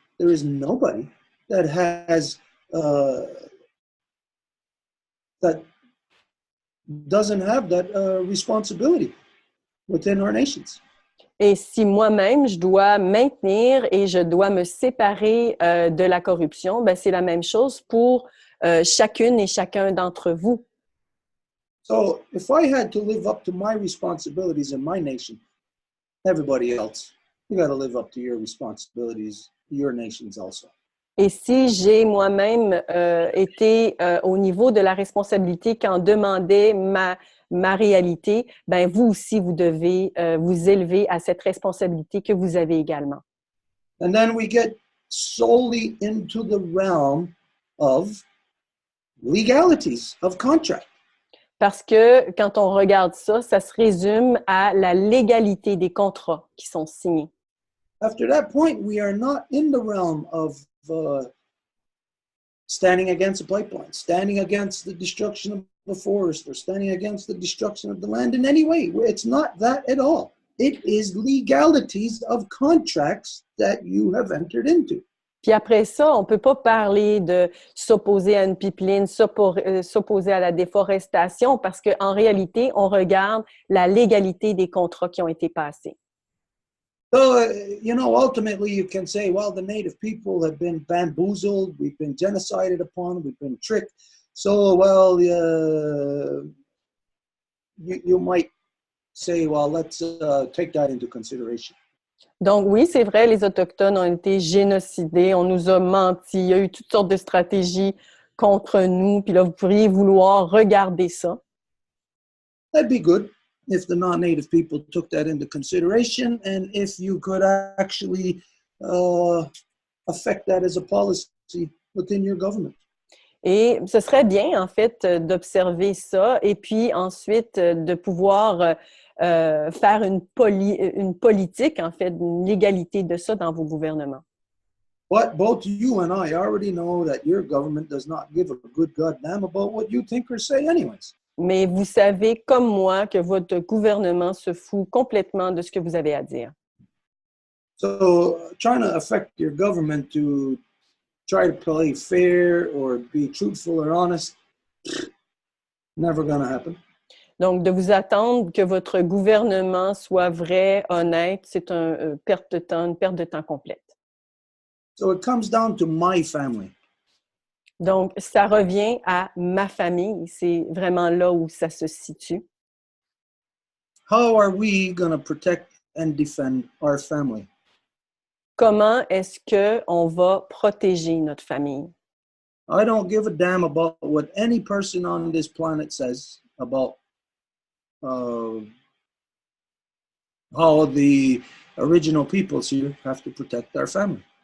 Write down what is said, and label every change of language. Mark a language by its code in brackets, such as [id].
[en] There is nobody that has that doesn't have that responsibility within our nations. [fr] Et si moi-même, je dois maintenir et je dois me séparer de la corruption, ben c'est la même chose pour chacune et chacun d'entre vous. [en] So if I had to live up to my responsibilities in my nation, everybody else, you got to live up to your responsibilities, your nations also. [fr] Et si j'ai moi-même été au niveau de la responsabilité qu'en demandait ma réalité, ben vous aussi, vous devez vous élever à cette responsabilité que vous avez également. [en] And then we get solely into the realm of legalities of contract. [fr] Parce que quand on regarde ça, ça se résume à la légalité des contrats qui sont signés. [en] After that point, we are not in the realm of standing against a pipeline, standing against the destruction of the forest, or standing against the destruction of the land in any way. It's not that at all. It is legalities of contracts that you have entered into. [fr] Puis après ça, on ne peut pas parler de s'opposer à une pipeline, s'opposer à la déforestation, parce qu'en réalité, on regarde la légalité des contrats qui ont été passés. [en] So, ultimately you can say, well, the native people have been bamboozled, we've been genocided upon, we've been tricked. So, well, you might say, well, let's take that into consideration. [fr] Donc oui, c'est vrai, les Autochtones ont été génocidés, on nous a menti, il y a eu toutes sortes de stratégies contre nous, puis là, vous pourriez vouloir regarder ça. [en] That'd be good if the non-native people took that into consideration and if you could actually affect that as a policy within your government. [fr] Et ce serait bien, en fait, d'observer ça et puis ensuite de pouvoir faire une politique, en fait, une légalité de ça dans vos gouvernements. [en] But both you and I already know that your government does not give a good goddamn about what you think or say anyways. [fr] Mais vous savez, comme moi, que votre gouvernement se fout complètement de ce que vous avez à dire. [en] So trying to affect your government to try to play fair or be truthful or honest, never gonna happen. [fr] Donc, de vous attendre que votre gouvernement soit vrai, honnête, c'est une perte de temps complète. [en] So it comes down to my family. [fr] Donc, ça revient à ma famille. C'est vraiment là où ça se situe. [en] How are we gonna protect and defend our family? [fr] Comment est-ce qu'on va protéger notre famille? [en] I don't give a damn about what any person on this planet says about how the original peoples here have to protect their family.